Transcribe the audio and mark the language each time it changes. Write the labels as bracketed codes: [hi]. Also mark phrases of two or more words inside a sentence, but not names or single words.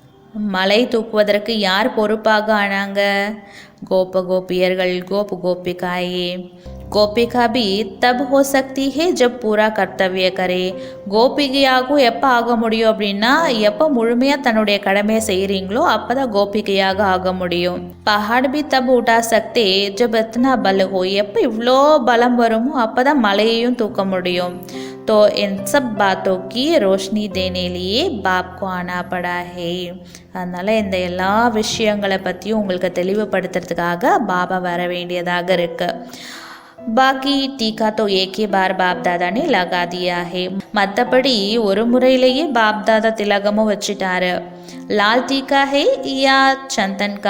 [ta] மலை தூக்குவதற்கு யார் பொறுப்பாக ஆனாங்க? கோப கோபியர்கள், கோபு கோபிகாயே. [hi] கோபிகா भी तब हो सकती है जब पूरा कर्तव्य करे. [ta] கோபிகையாகவும் எப்போ ஆக முடியும் அப்படின்னா, எப்போ முழுமையாக தன்னுடைய கடமையை செய்கிறீங்களோ அப்போ தான் கோபிகையாக ஆக முடியும். [hi] पहाड़ भी तब उठा सकते जब इतना बल हो. [ta] எப்போ இவ்வளோ பலம் வருமோ அப்போ தான் மலையையும் தூக்க முடியும். [hi] तो इन सब बातों की रोशनी देने लिए बाप को आना पड़ा है. [ta] அதனால் இந்த எல்லா விஷயங்களை பற்றியும் உங்களுக்கு தெளிவுபடுத்துறதுக்காக பாபா வர வேண்டியதாக இருக்கு. [hi] बाकी टीका तो एक ही बार बाप दादा ने लगा दिया है. [ta] மற்றபடி ஒரு முறையிலேயே பாப் தாதா திலகமும் வச்சுட்டாரு. [hi] लाल टीका है या चंदन का.